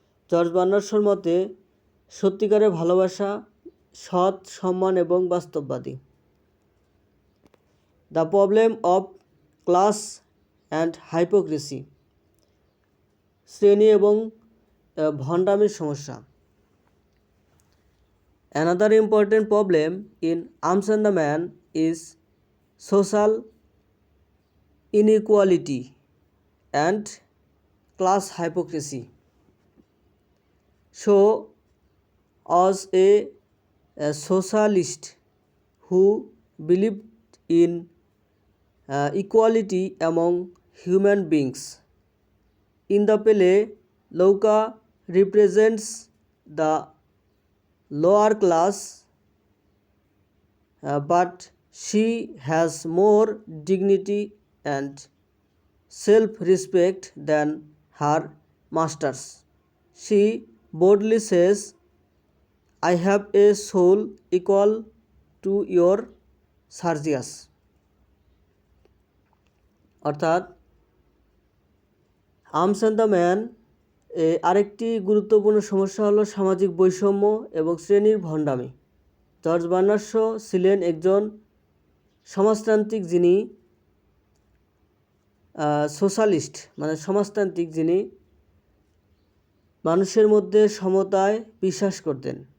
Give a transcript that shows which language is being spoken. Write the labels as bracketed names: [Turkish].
[Bangla] George Bernard শর মতে সত্যিকারের ভালোবাসা সৎ, সম্মান এবং বাস্তববাদী। [English] the problem of class and hypocrisy, [Bangla] শ্রেণী এবং ভণ্ডামির সমস্যা। [English] Another important problem in Arms and the Man is social inequality and class hypocrisy. Shaw was a socialist who believed in equality among human beings. In the play, Louka represents the lower class, but she has more dignity and self-respect than her masters. She boldly says, I have a soul equal to your Sergius. [Bangla] অর্থাৎ arms and the man আরেকটি গুরুত্বপূর্ণ সমস্যা হলো সামাজিক বৈষম্য এবং শ্রেণীর ভণ্ডামি। জর্জ বার্নার্ড শ ছিলেন একজন সমাজতান্ত্রিক যিনি সোশ্যালিস্ট মানে সমাজতান্ত্রিক যিনি মানুষের মধ্যে সমতায় বিশ্বাস করতেন।